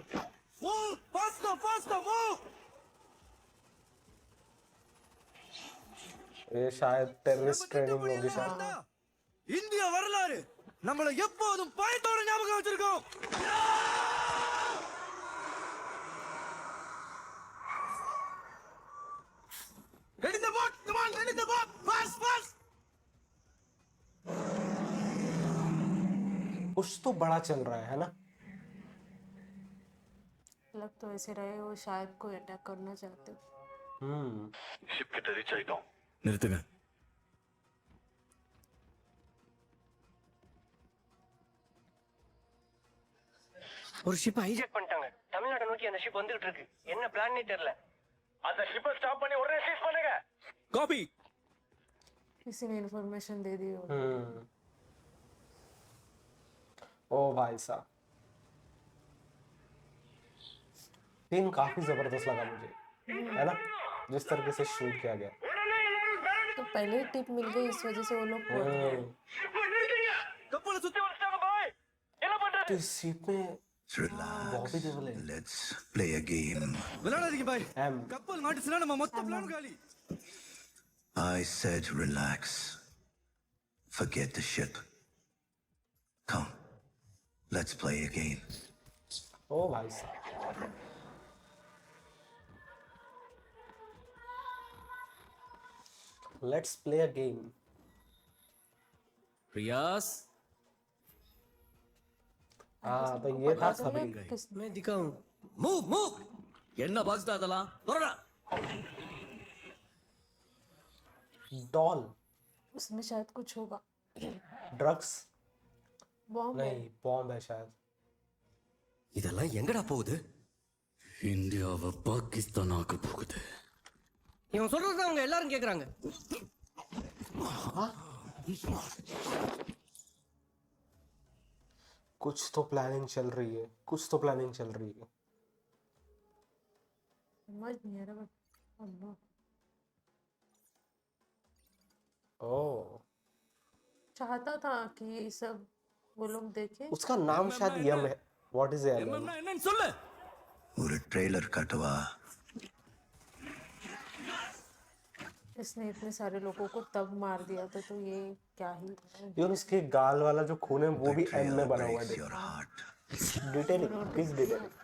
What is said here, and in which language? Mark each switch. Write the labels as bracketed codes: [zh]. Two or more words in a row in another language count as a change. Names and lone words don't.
[hi] ये शायद टेररिस्ट ट्रेनिंग होगी शायद. [ta] இந்திய வரலாறு நம்மள எப்போதும் பயத்தோட ஞாபகம் வச்சிருக்கோம். [en] Ready the boat, come on, ready the boat, fast, fast. [hi] कुछ तो बड़ा चल रहा है ना. लग तो ऐसे रहे वो शायद कोई अटैक करना चाहते. [ta] நிறுத்துங்க. ஒரு ஷிப் ஹைஜாக் பண்ணிட்டாங்க. தமிழ்நாட்டை நோக்கி அந்த ஷிப் வந்துகிட்டு இருக்கு. என்ன பிளான்னே தெரியல. அந்த ஷிப்பை ஸ்டாப் பண்ணி உடனே சீஸ் பண்ணுங்க. காபி. [hi] किसी ने इन्फॉर्मेशन दे दी हो. ओ भाई साहब. सीन काफी जबरदस्त लगा मुझे, है ना, जिस तरीके से शूट किया गया. तो पहले ही टिप मिल गई इस वजह से वो लोग पहुंच गए. [ta] கப்பல சுத்தி வச்சிட்டாங்க பாய். என்ன பண்றது? [hi] तो इस सीट में बॉबी देओल है. [en] Let's play a game. [ta] விளையாடாதீங்க பாய். एम. கப்பல் மாட்டுச்சுனா நம்ம மொத்த பிளான் காலி. [en] I said relax. Forget the ship. Come, let's play a game. [hi] ओ भाई साहब. [en] Let's play a game. [hi] रियास हाँ तो ये था खबर. मैं दिखाऊं. [ta] மூவ் மூவ். என்ன பாஸ்டா அதெல்லாம்? வரடா. [hi] डॉल. उसमें शायद कुछ होगा. ड्रग्स. बॉम्ब है. नहीं बॉम्ब है शायद. [ta] இதெல்லாம் எங்கடா போகுது? இந்தியாவை பாகிஸ்தான் ஆக்க போகுது. இவன் சொல்றது அவங்க எல்லாரும் கேக்குறாங்க. [hi] कुछ तो प्लानिंग चल रही है. कुछ तो प्लानिंग चल रही है. समझ नहीं आ रहा. अल्लाह. ओ चाहता था कि ये सब वो लोग देखे. उसका नाम शायद यम है. [en] What is Yam? [ta] என்னன்னு சொல்லு. [hi] ஒரு ट्रेलर कटवा. इसने इतने सारे लोगों को तब मार दिया था तो ये क्या ही. इवन उसके गाल वाला जो खून है वो भी एम में बना हुआ है. [en] Your heart. detailing please detailing.